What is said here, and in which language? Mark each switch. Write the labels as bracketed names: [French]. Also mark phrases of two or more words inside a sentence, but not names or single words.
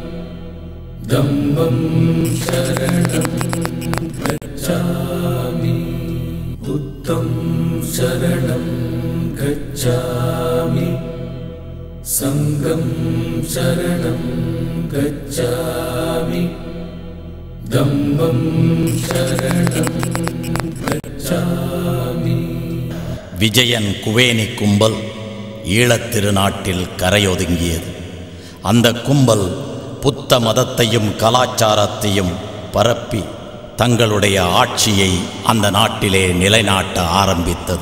[Pali] धम्मं शरणं गच्छामि. बुद्धं शरणं गच्छामि, संघं शरणं गच्छामि, தம்மம் சரணம் கச்சாமி. [Tamil] விஜயன் குவேனி கும்பல் ஈழத்திருநாட்டில் கரையொதுங்கியது. அந்த கும்பல் புத்த மதத்தையும் கலாச்சாரத்தையும் பரப்பி தங்களுடைய ஆட்சியை அந்த நாட்டிலே நிலைநாட்ட ஆரம்பித்தது.